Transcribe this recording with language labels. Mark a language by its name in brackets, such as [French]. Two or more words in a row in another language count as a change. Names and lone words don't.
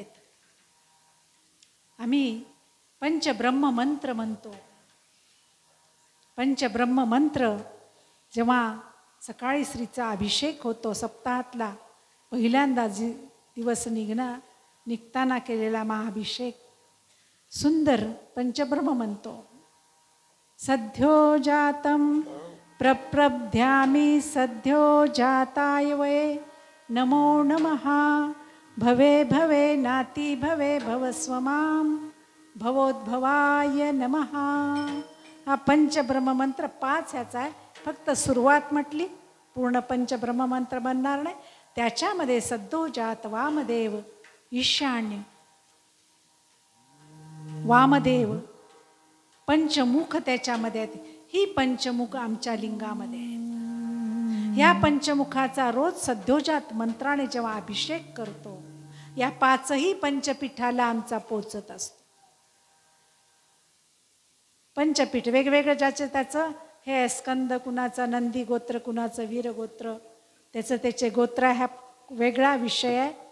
[Marathi] आम्ही पंचब्रह्म मंत्र म्हणतो. पंचब्रह्म मंत्र जेव्हा सकाळी श्रीचा अभिषेक होतो सप्ताहातला पहिल्यांदा दिवस निघताना केलेला महाअभिषेक, सुंदर पंचब्रह्म म्हणतो. [Sanskrit] सद्यो जातं प्रप्रभ्यामि सद्यो जाताय वै नमो नमः. भवे भवे नाती भवे भवस्व मां भवोद्भवाय नमः. [Marathi] हा पंचब्रह्म मंत्र 5 ह्याचा आहे. फक्त सुरुवात म्हटली, पूर्ण पंचब्रह्म मंत्र बनणार नाही. त्याच्यामध्ये सद्योजात वामदेव ईशान्य वामदेव पंचमुख त्याच्यामध्ये आहेत. ही पंचमुख आमच्या लिंगामध्ये आहेत. ह्या पंचमुखाचा रोज सद्योजात मंत्राने जेव्हा अभिषेक करतो, या पाचही पंचपीठाला आमचा पोचत असतो. पंचपीठ वेगवेगळं ज्याचं त्याचं हे स्कंद कुणाचं, नंदी गोत्र कुणाचं, वीर गोत्र त्याचं त्याचे गोत्र, हा वेगळा विषय आहे.